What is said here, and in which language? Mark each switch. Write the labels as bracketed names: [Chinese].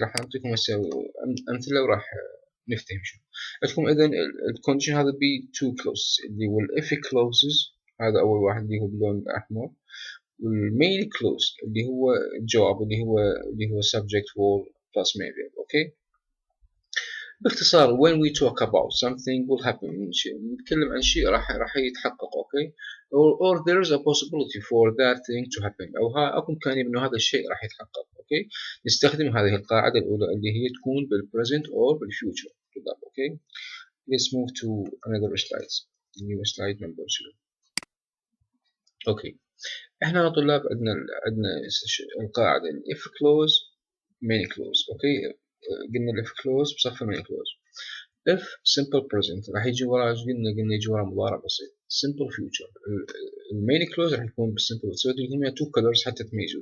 [Arabic] راح أعطيكم أمثلة وراح نفتهم شو عندكم. إذن الكونديشن هذا ب two clauses اللي هو if clauses، هذا أول واحد اللي هو باللون الأحمر، والmain clause اللي هو الجواب اللي هو [English] subject verb plus main verb. okay، باختصار when we talk about something will happen، [Arabic] نتكلم عن شيء راح يتحقق. [English] okay، or there is a possibility for that thing to happen، [Arabic] أو أكو إمكانية إنه هذا الشيء راح يتحقق. okay، نستخدم هذه القاعدة الأولى اللي هي تكون بالpresent or بالfuture. [English] okay، let's move to another slides. new slide number 2. [Arabic] okay، إحنا طلاب عندنا القاعدة if clause main clause. okay، قلنا if clause بصفة main clause. if simple present راح يجي ورا قلنا يجي ورا مضارع بسيط. simple future المين clause راح يكون بالsimple، تسوي لهم two colors حتى تميزوا.